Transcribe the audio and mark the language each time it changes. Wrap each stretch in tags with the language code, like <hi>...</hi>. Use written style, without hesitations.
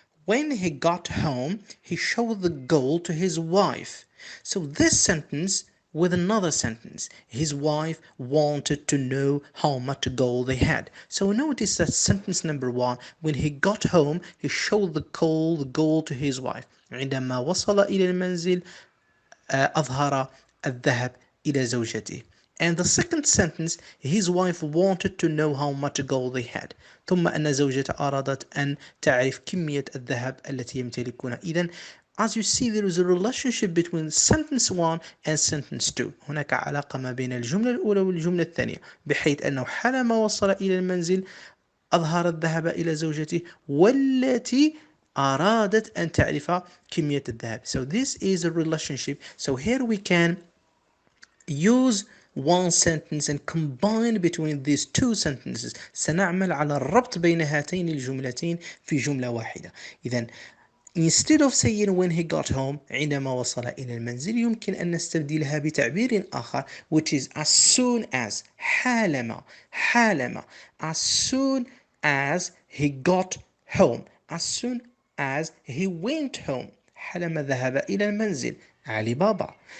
<en>When he got home he showed the gold to his wife. So this sentence with another sentence, his wife wanted to know how much gold they had. So notice that sentence number one, when he got home he showed the gold to his wife.</en> <ar>عندما وصل إلى المنزل أظهر الذهب إلى زوجته.</ar> <en>And the second sentence, his wife wanted to know how much gold they had.</en> <ar>ثم أن زوجته أرادت أن تعرف كمية الذهب التي يمتلكونها. إذن</ar> <en>as you see there is a relationship between sentence 1 and sentence 2.</en> <ar>هناك علاقة ما بين الجملة الأولى والجملة الثانية بحيث أنه حالما وصل إلى المنزل أظهر الذهب إلى زوجته والتي أرادت أن تعرف كمية الذهب.</ar> <en>So this is a relationship. So here we can use one sentence and combine between these two sentences.</en> <ar>سنعمل على الربط بين هاتين الجملتين في جملة واحدة. إذن</ar> <en>instead of saying when he got home</en> <ar>عندما وصل إلى المنزل يمكن أن نستبدلها بتعبير آخر</ar> <en>which is as soon as</en> <ar>حالما</ar> <en>as soon as he got home as soon as he went home.</en> <ar>حلما ذهب إلى المنزل.</ar> <en>علي بابا.</en>